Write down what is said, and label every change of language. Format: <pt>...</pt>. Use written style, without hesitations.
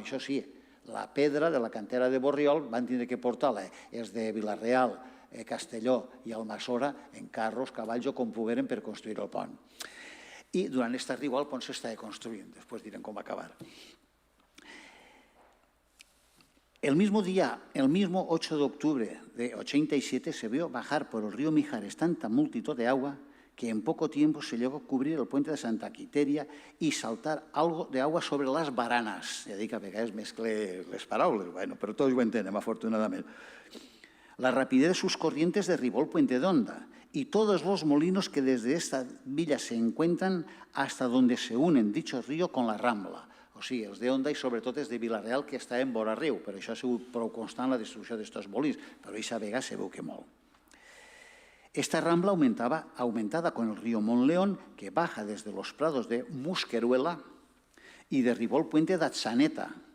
<ca>Això sí, la pedra de la cantera de Borriol van tindre que portar-la, és de Vilareal, Castelló i Almassora, en carros, cavalls o com pogueren per construir el pont. I durant aquest riu el pont s'estava construint, després direm com va acabar.</ca> <es>El mismo 8 de octubre de 87 se vio bajar por el río Mijares tanta multitud de agua que en poco tiempo se llegó a cubrir el puente de Santa Quiteria y saltar algo de agua sobre las baranas.</es> <ca>Ja dic que a vegades mescle les paraules, però tots ho entenem, afortunadament.</ca> <es>La rapidez de sus corrientes derribó el puente de Onda y todos los molinos que desde esta villa se encuentran hasta donde se unen dicho río con la Rambla.</es> <ca>O sigui, els d'Onda i sobretot els de Vilareal, que està en vora riu, però això ha sigut prou constant la destrucció d'aquests molins, però aquesta vegada se veu que molt.</ca> <es>Esta rambla aumentada con el río Monleón, que baja desde los prados de Musqueruela y derribó el puente de Atsaneta.</es>